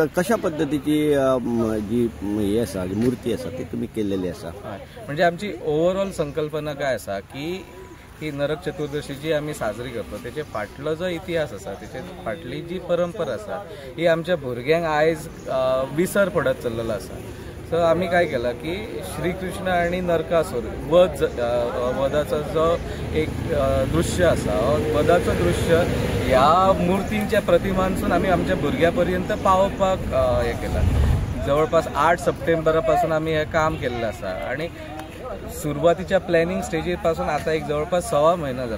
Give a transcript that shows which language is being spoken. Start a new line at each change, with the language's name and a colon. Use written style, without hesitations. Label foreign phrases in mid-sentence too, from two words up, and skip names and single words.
Konkani: कशा पद्धतीची जी हे आसा मूर्ती आसा ती तुमी केल्लेली आसा? म्हणजे आमची ओवरऑल संकल्पना काय आसा की ही नरक चतुर्दशी जी आम्ही साजरी करतो त्याचे फाटलो जो इतिहास आसा, त्याचे फाटली जी परंपरा आसा ही आमच्या भुरग्यांक आयज विसर पडत चल्लेलो आसा. सो आम्ही काय केलं की श्रीकृष्ण आणि नरकासूर वधाचा जो एक दृश्य आसा, वधाचं दृश्य ह्या मूर्तींच्या प्रतिमांसून आम्ही आमच्या भुरग्यापर्यंत पावोवपाक हे केलं. जवळपास 8 सप्टेंबरापासून आम्ही हे काम केलेलं आसा आणि सुरुवातीच्या प्लॅनिंग स्टेजीपासून आता एक जवळपास 6 महिना झाला.